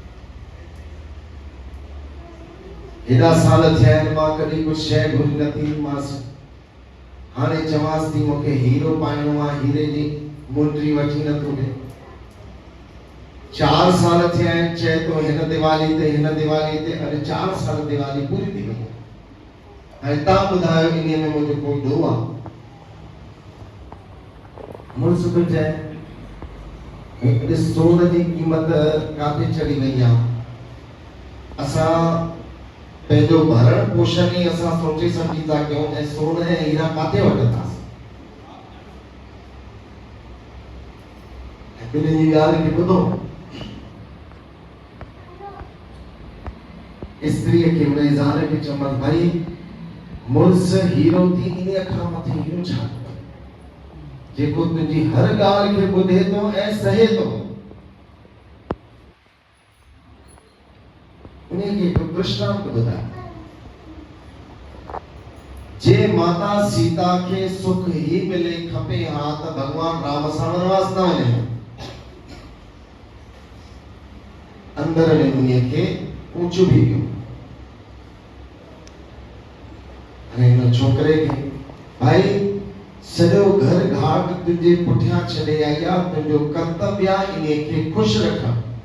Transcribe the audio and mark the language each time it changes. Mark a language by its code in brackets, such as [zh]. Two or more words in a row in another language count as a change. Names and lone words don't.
[sd] हेॾा साल थिया आहिनि, मां कॾहिं कुझु शइ घुरी न थी मांसि, हाणे चवांसि थी मूंखे हीरो पाइणो आहे, हीरे जी मुंडी वठी नथो ॾे। 4 साल थिया आहिनि, चए थो हिन दिवाली ते हिन दिवाली ते, अरे 4 साल दिवाली पूरी थी वई। हाणे तव्हां ॿुधायो इन में मुंहिंजो कोई ॾोह आहे? मुड़ुस बि चए ॾिस सोन जी क़ीमत काथे चढ़ी वई आहे, असां पंहिंजो भरण पोषण ई असां सोचे सम्झी था कयूं, ऐं सोन ऐं हीरा काथे वठंदासीं? ॿिन्हिनि जी ॻाल्हि खे ॿुधो। स्त्रीअ खे हुन जी ज़ाल खे चवनि भाई मुड़ुस हीरो थी, इन खां मथे हीरो छा, जेको तुंहिंजी हर ॻाल्हि खे ॿुधे थो ऐं सहे थो। उन्हें के दृष्टांत ॿुधाए, जे माता सीता खे सुख ही मिले खपे हा त भगवान राम सां वनवास न वञे। अंदर में उन्हें खे ऊंचो भी वियो। हाणे हिन छोकिरे खे भाई सॼो घर घाट तुंहिंजे पुठियां छॾे आई आहे, तुंहिंजो कर्तव्य आहे इन्हे खे ख़ुशि रखणु।